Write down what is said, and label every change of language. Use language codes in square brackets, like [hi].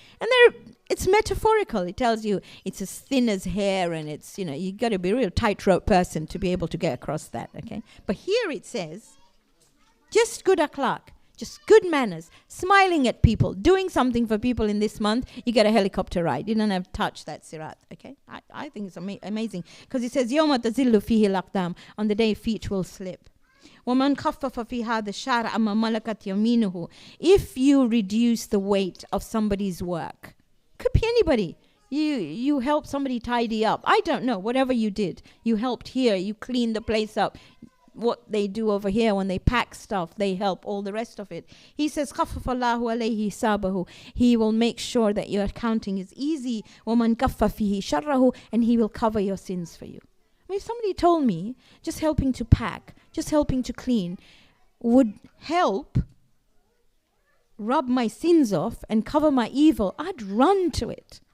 [en] And it's metaphorical. It tells you it's as thin as hair, and it's you got to be a real tightrope person to be able to get across that. Okay, but here it says, just good akhlaq. Just good manners, smiling at people, doing something for people in this month, you get a helicopter ride. You don't have to touch that sirat, okay? I think it's amazing. Because it says, [ar] يَوْمَ تَزِلُّ فِيهِ الْأَقْدَامُ. [en] On the day feet will slip. [ar] وَمَنْ خَفَّفَ فِي هَذَا الشَّهْرِ أَمَّا مَلَكَتْ يَمِينُهُ. [en] If you reduce the weight of somebody's work, could be anybody. You helped somebody tidy up. I don't know, whatever you did. You helped here, you cleaned the place up. what they do over here when they pack stuff, they help all the rest of it. He says, [ar] خَفَّفَ اللَّهُ عَلَيْهِ حِسَابَهُ. [en] He will make sure that your accounting is easy. [ar] وَمَنْ كَفَّ فِيهِ شَرَّهُ. [en] And he will cover your sins for you. I mean, if somebody told me just helping to pack, just helping to clean would help rub my sins off and cover my evil, I'd run to it.